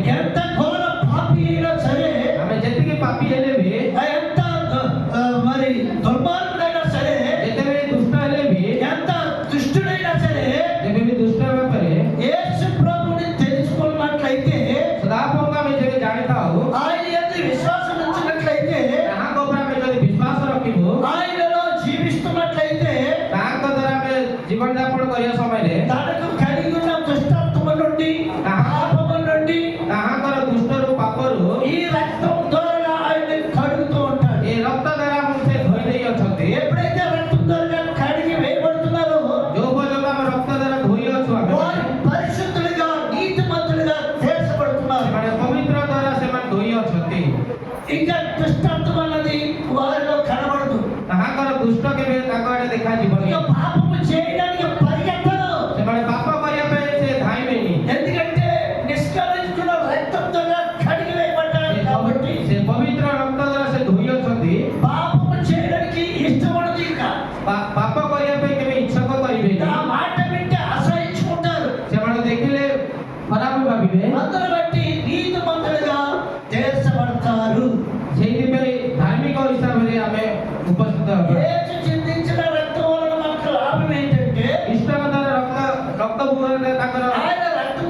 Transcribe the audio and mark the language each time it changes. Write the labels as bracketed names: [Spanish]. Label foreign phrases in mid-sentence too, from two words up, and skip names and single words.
[Telugu] ఎంత ఘోర పాపి అయినా సరే, [Odia] ଆମେ ଯେତିକି ପାପୀ ହେଲେ ବି, [Telugu] ఎంత మరి దుర్మార్గుడైనా సరే, [Odia] ଯେତେବେଳେ ଦୁଷ୍ଟ ହେଲେ ବି, [Telugu] ఎంత దుష్టుడైనా సరే, [Odia] ଯେବେ ବି ଦୁଷ୍ଟ ହେବା ପରେ [Telugu] యేసు ప్రభువుని తెలుసుకున్నట్లయితే, [Odia] ସଦାପ୍ରଭୁଙ୍କୁ ଆମେ ଯେବେ ଜାଣିଥାଉ, [Telugu] ఆయన యందు విశ్వాసం ఉంచినట్లయితే, [Odia] ତାହାଙ୍କ ଉପରେ ଆମେ ଯଦି ବିଶ୍ୱାସ ରଖିବୁ, [Telugu] ఆయనలో జీవిస్తున్నట్లయితే, [Odia] ତାହାଙ୍କ ଦ୍ୱାରା ଆମେ ଜୀବନ ଯାପନ କରିବା ସମୟରେ [Telugu] తనకు కలిగి ఉన్న దుష్టత్వము నుండి, పాపము నుండి [Odia] ତାହାଙ୍କର ଦୁଷ୍ଟରୁ ପାପରୁ [Telugu] ఈ రక్తం ద్వారా ఆయన కడుగుతూ ఉంటాడు. [Odia] ଏ ରକ୍ତ ଦ୍ୱାରା ଆମକୁ ସେ ଧୋଇ ଦେଇ ଅଛନ୍ତି। [Telugu] ఎప్పుడైతే రక్తం ద్వారా కడిగి వేయబడుతున్నారో, [Odia] ଯୋଉ పର୍ଯ୍ୟନ୍ତ ଆମେ ରକ୍ତ ଦ୍ୱାରା ଧୋଇ ଅଛୁ, ଆମେ [Telugu] వారు పరిశుద్ధులుగా, నీతిమంతులుగా తీర్చబడుతున్నారు. [Odia] ସେମାନେ ପବିତ୍ର ଦ୍ୱାରା ସେମାନେ ଧୋଇ ଅଛନ୍ତି। [Telugu] ఇంకా దుష్టత్వం అన్నది వారిలో కనబడదు. [Odia] ତାହାଙ୍କର ଦୁଷ୍ଟ କେବେ ତାଙ୍କ ଆଡ଼େ ଦେଖାଯିବନି। [Telugu] ఇక పాపము చేయడానికి పరిగెత్తరు. [Odia] ସେମାନେ ପାପ କରିବା ପାଇଁ ସେ ଧାଇଁବେନି। [Telugu] ఎందుకంటే నిష్కళంకుల రక్తం ద్వారా కడిగి వేయబడ్డారు కాబట్టి [Odia] ସେ ପବିତ୍ର ରକ୍ତ ଦ୍ୱାରା ସେ ଧୋଇ ଅଛନ୍ତି। [Telugu] పాపము చేయడానికి ఇష్టపడదు. ఇంకా [Odia] ପାପ କରିବା ପାଇଁ କେବେ ଇଚ୍ଛକ କରିବେନି। [Telugu] ఆ మాట వింటే అసహించుకుంటారు. [Odia] ସେମାନେ ଦେଖିଲେ ଖରାପ ଭାବିବେ। [Telugu] అందరు బట్టి నీతిమంతులుగా తీర్చబడతారు. [Odia] ସେଇଥିପାଇଁ ଧାର୍ମିକ ହିସାବରେ ଆମେ ଉପସ୍ଥିତ ହେବା। [Telugu] యేసు చిందించిన రక్తం వలన మనకు లాభం ఏంటంటే, [Odia] ଖ୍ରୀଷ୍ଟଙ୍କ ଦ୍ୱାରା ରକ୍ତ ବୁହାରେ ତାଙ୍କର [Telugu] ఆయన